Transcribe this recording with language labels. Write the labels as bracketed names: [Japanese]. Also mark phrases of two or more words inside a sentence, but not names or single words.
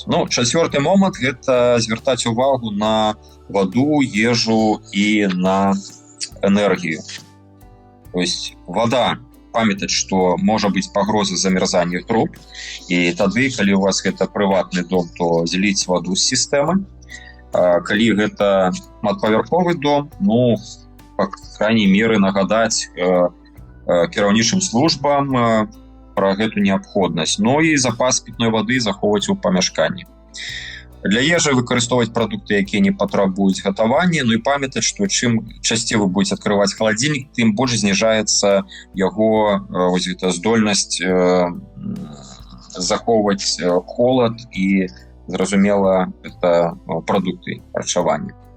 [Belarusian] Ну, чацвёрты момант – гэта звяртаць увагу на ваду, ежу і на энергію. [Russian] То есть [Belarusian] вода, памятаць, што можа быць пагроза замярзання труб, і тады, калі у вас гэта прыватны дом, то зліць ваду з сістэмы. Калі гэта адпавярховы дом, ну, [Russian] по крайней меры, [Belarusian] нагадаць кіраўнічым службам пра гэту неабходнасць. Ну і запас пітной вады захоўваць у памяшканні. Для ежы выкарыстоўваць прадукты, якія не патрабуюць гатавання, ну і памятаць, што чым часцей вы будете адкрываць халадзільнік, тым больш зніжаецца яго здольнасць захоўваць холад і, зразумела, это прадукты харчавання.